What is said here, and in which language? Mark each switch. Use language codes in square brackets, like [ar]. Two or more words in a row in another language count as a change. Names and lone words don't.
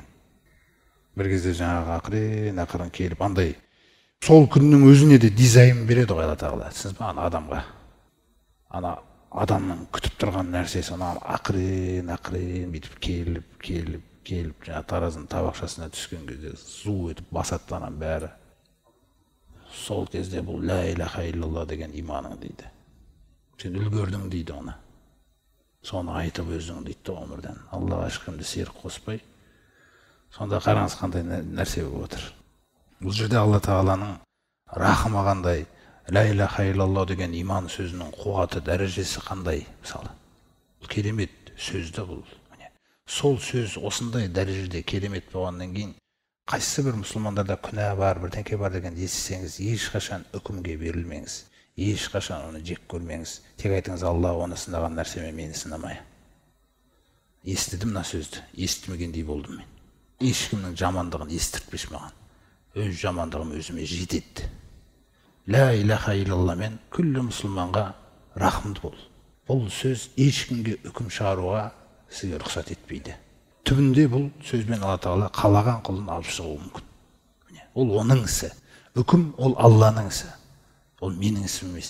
[kk] Бір кезде жаңағы ақырын келіп, андай сол күннің өзіне де дизайн береді ғой Алла Тағала. Сіз ба адамға, адамның күтіп тұрған нәрсесі ақырын бүйтіп келіп жаңа таразының табақшасына түскен кезде зу етіп басады бәрі. Сол кезде бұл [ar] لا إله إلا الله [kk] деген иманың дейді. Сен үлгердің дейді оны. Соны айтып өзің дейді өмірден. Аллаға ешкімді серік қоспай. Сонда қараңыз қандай нәрсе болып отыр. Бұл жерде Алла Тағаланың рахымы қандай, [ar] لا إله إلا الله [kk] деген иман сөзінің қуаты, дәрежесі қандай? Мысалы, керемет сөзді бұл. Сол сөз осындай дәрежеде керемет болғаннан кейін, қайсы бір мұсылмандарда күнә бар, бірдеңке бар деген естісеңіз, ешқашан үкімге берілмеңіз. Ешқашан оны жек көрмеңіз. Тек айтыңыз, Алла оны сынаған нәрсемен мені сынамай. Естідім мына сөзді, естімегендей болдым мен. Ешкімнің жамандығын естіртпеш маған. Өз жамандығым өзіме жетеді. [ar] لا إله إلا الله [kk] мен күллі мұсылманға рахымды бол. Бұл сөз ешкімге үкім шығаруға сізге рұқсат етпейді. Түбінде бұл сөзбен Алла Тағала қалаған құлын алып шығуы мүмкін. Ол оның ісі. Үкім ол Алланың ісі. Ол менің ісім емес.